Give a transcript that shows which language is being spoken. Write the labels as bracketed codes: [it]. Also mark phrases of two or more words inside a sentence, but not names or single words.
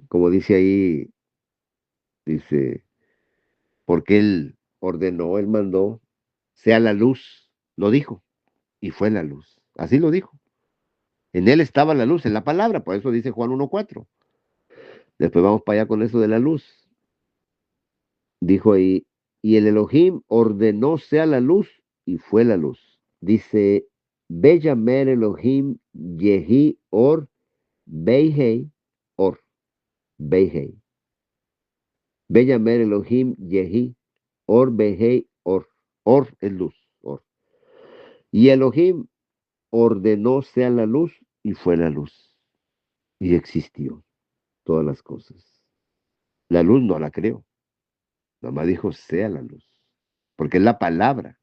[es] Como dice ahí, dice, porque Él ordenó, Él mandó, sea la luz, lo dijo, y fue la luz. Así lo dijo. En Él estaba la luz, en la palabra, por eso dice Juan 1:4. Después vamos para allá con eso de la luz. Dijo ahí, y el Elohim ordenó sea la luz y fue la luz. Dice, [he] ויאמר אלהים יהי אור ויהי אור ויהי. ויאמר אלהים יהי אור ויהי אור. [es] Or es luz. Or. Y Elohim ordenó sea la luz y fue la luz. Y existió todas las cosas. La luz no la creó. Nomás dijo sea la luz. Porque es la palabra.